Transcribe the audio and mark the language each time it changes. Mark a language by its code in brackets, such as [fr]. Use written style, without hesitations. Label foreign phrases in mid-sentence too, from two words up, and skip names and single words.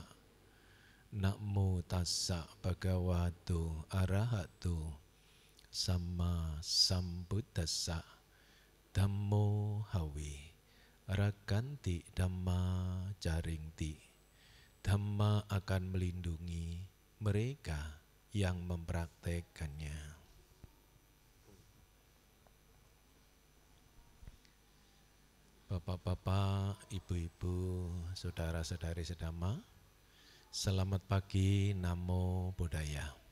[pi] Namo tassa bhagavato arahato sama sambuddhassa. Dhammo hawi rakanti dhamma jaringti. [id] Dhamma akan melindungi mereka yang mempraktekannya. Bapak-bapak, ibu-ibu, saudara-saudari sedama, selamat pagi, [pi] Namo Buddhaya.